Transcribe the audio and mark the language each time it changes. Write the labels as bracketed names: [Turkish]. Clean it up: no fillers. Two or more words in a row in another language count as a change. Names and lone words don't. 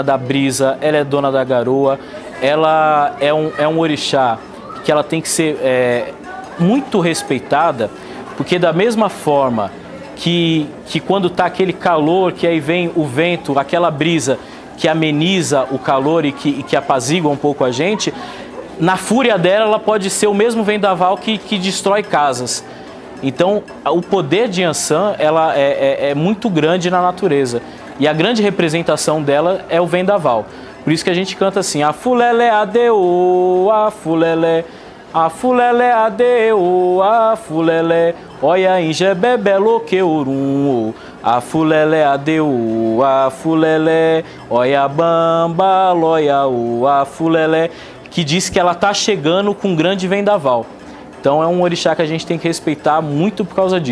[Portuguese] da brisa, ela é dona da garoa, ela é um orixá que ela tem que ser muito respeitada, porque da mesma forma que quando está aquele calor, que aí vem o vento, aquela brisa que ameniza o calor e que apazigua um pouco a gente, na fúria dela ela pode ser o mesmo vendaval que destrói casas. Então, o poder de Yansan, ela é muito grande na natureza. E a grande representação dela é o vendaval. Por isso que a gente canta assim: [Yoruba] Afulele adeu, afulele, afulele adeu, afulele, oia injebebelo queurum, afulele adeu, afulele, oia bamba, loia, afulele, [Portuguese] que diz que ela está chegando com um grande vendaval. Então é um orixá que a gente tem que respeitar muito por causa disso.